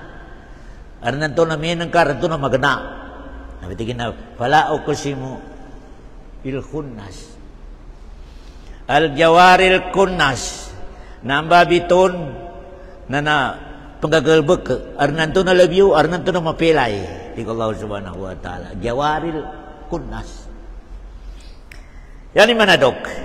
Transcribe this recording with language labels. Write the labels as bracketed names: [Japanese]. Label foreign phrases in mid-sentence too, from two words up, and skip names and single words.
[Maranao] Arnan to na minang karan to na magana. Nabitigin na [Arabic] فلا أقسم بالخنس. الجوار الكنس. [Maranao] Namba biton na panggagalbek. Arnan to na labyo, arnan to na mapilay. Tigo [Arabic] الله سبحانه وتعالى. الجوار الكنس. Yani manadok.